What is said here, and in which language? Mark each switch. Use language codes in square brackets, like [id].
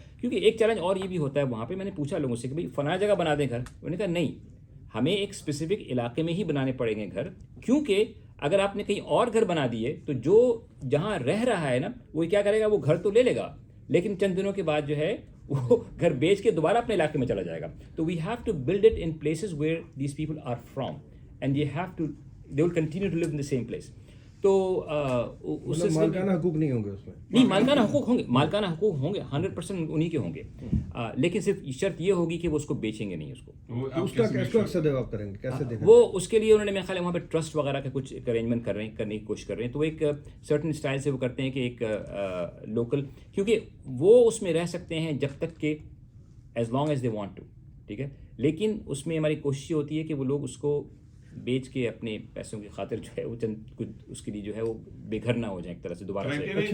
[ur] کیونکہ ایک چیلنج اور یہ بھی ہوتا ہے وہاں پہ, میں نے پوچھا لوگوں سے کہ بھئی فلاں جگہ بنا دیں گھر, انہوں نے کہا نہیں, ہمیں ایک اسپیسیفک علاقے میں ہی بنانے پڑیں گے گھر, کیونکہ اگر آپ نے کہیں اور گھر بنا دیے تو جو جہاں رہ رہا ہے نا وہ کیا کرے گا, وہ گھر تو لے لے گا لیکن چند دنوں کے بعد جو ہے وہ گھر بیچ کے دوبارہ اپنے علاقے میں چلا جائے گا. [en] تو we have to build it in places where these people are from and they will continue to live in the same place. [ur] تو اس سے مالکانہ حقوق نہیں ہوں گے اس میں؟ نہیں, مالکانہ حقوق ہوں گے, مالکانہ حقوق ہوں گے 100% انہی کے ہوں گے, لیکن صرف شرط یہ ہوگی کہ وہ اس کو بیچیں گے نہیں اس کو. اس کا کیسے ڈیولپ کریں گے, کیسے دیکھیں وہ اس کے لیے انہوں نے میرے خیال ہے وہاں پہ ٹرسٹ وغیرہ کا کچھ ارینجمنٹ کرنے کی کوشش کر رہے ہیں. تو وہ ایک سرٹن اسٹائل سے وہ کرتے ہیں کہ ایک لوکل, کیونکہ وہ اس میں رہ سکتے ہیں جب تک کہ [en] as long as they want to, [ur] ٹھیک ہے, لیکن اس میں ہماری کوشش یہ ہوتی ہے کہ وہ لوگ اس کو بیچ کے اپنے پیسوں کی خاطر جو ہے وہ چند کچھ اس کے لیے جو ہے وہ بے گھر نہ ہو جائیں ایک طرح سے دوبارہ سے.